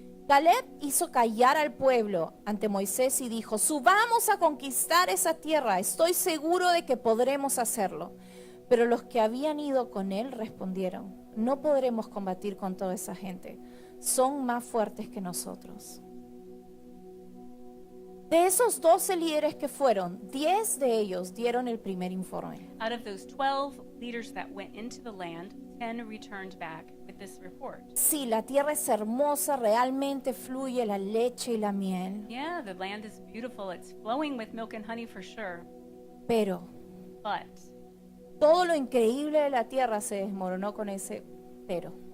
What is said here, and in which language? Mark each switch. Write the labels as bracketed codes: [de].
[es] Caleb hizo callar al pueblo ante Moisés y dijo, subamos a conquistar esa tierra, estoy seguro de que podremos hacerlo. Pero los que habían ido con él respondieron, no podremos combatir con toda esa gente, son más fuertes que nosotros. De esos 12 líderes que fueron, 10 de ellos dieron el primer informe. [en] Out of those 12 leaders that went into the land, 10 returned back with this report. [es] Sí, la tierra es hermosa, realmente fluye la leche y la miel, [en] Yeah, the land is beautiful. It's flowing with milk and honey for sure. [es] pero [en] But [es] todo lo increíble de la tierra se desmoronó con ese pero.